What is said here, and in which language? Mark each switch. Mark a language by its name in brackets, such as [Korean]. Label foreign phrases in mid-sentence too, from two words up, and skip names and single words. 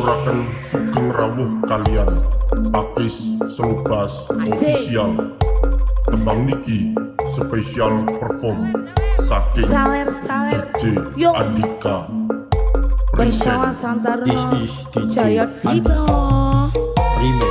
[Javanese] aturaken sugeng rawuh kalian Pakis Selubas official. Tembang niki spesial perform saking Sawer-sawer. DJ Yo. Andika Bersama present Santaruno. [English] This is DJ Jaya Dipo. Remix.